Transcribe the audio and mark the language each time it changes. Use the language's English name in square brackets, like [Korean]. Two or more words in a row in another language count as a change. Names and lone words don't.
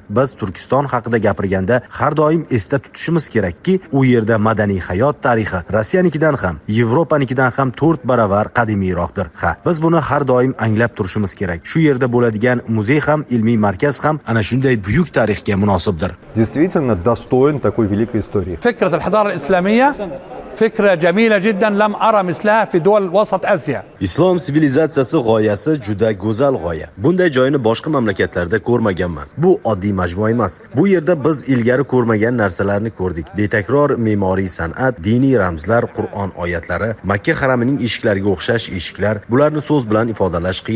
[Uzbek] Biz Turkiston haqida gapirganda har doim esda tutishimiz kerakki, u yerda madaniy hayot tarixi Rossiyanikidan ham, Yevropanikidan ham 4 baravar qadimiyroqdir. Ha, biz buni har doim anglab turishimiz kerak. Shu yerda bo'ladigan muzey ham, ilmiy markaz ham ana shunday buyuk tarixga munosibdir. [Russian] Действительно достоин такой великой истории. [Arabic] فكرة الحضارة الإسلامية فكرة جميلة جدا لم أرى مثلها في دول وسط آسيا. [Uzbek] Islom sivilizatsiyasi g'oyasi juda go'zal g'oya. Bunday joyni boshqa mamlakatlarda ko'rmaganman. Bu oddiy majmua emas. Bu yerda biz ilgari ko'rmagan narsalarni ko'rdik. Betakror me'moriy san'at, diniy ramzlar, Qur'on oyatlari, Makka haramining eshiklariga o'xshash eshiklar, bularni so'z bilan ifodalash qiyin.